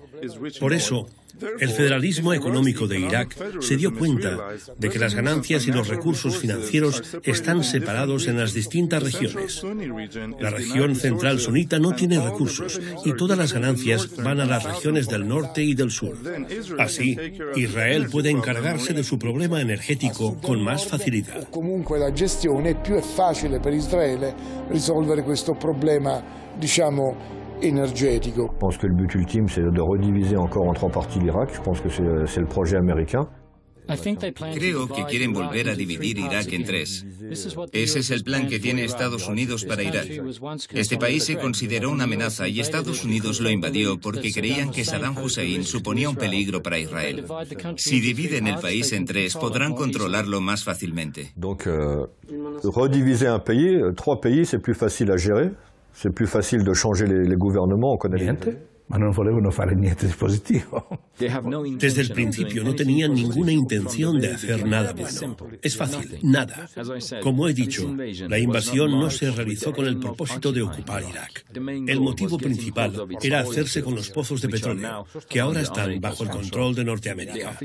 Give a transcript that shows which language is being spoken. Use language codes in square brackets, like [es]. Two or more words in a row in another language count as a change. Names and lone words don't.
[es] Por eso, el federalismo económico de Irak se dio cuenta de que las ganancias y los recursos financieros están separados en las distintas regiones. La región central sunita no tiene recursos y todas las ganancias van a las regiones del norte y del sur. Así, Israel puede encargarse de su problema energético con más facilidad. [it] Comunque la gestione è più facile per Israele risolvere questo problema, diciamo, énergético. [fr] Je pense que le but ultime, c'est de rediviser encore en 3 parties l'Irak. Je pense que c'est le projet américain. [es] Creo que quieren volver a dividir Irak en 3. Ese es el plan que tiene Estados Unidos para Irak. Este país se consideró una amenaza y Estados Unidos lo invadió porque creían que Saddam Hussein suponía un peligro para Israel. Si dividen el país en 3, podrán controlarlo más fácilmente. [fr] Donc, rediviser un pays, 3 pays, c'est plus facile à gérer. C'est plus facile de changer les gouvernements, on connaît [it] Ma non volevano fare niente di positivo. [es] Desde el principio no tenían ninguna intención de hacer nada bueno. Es fácil, nada. Como he dicho, la invasión no se realizó con el propósito de ocupar Irak. El motivo principal era hacerse con los pozos de petróleo, que ahora están bajo el control de Norteamérica.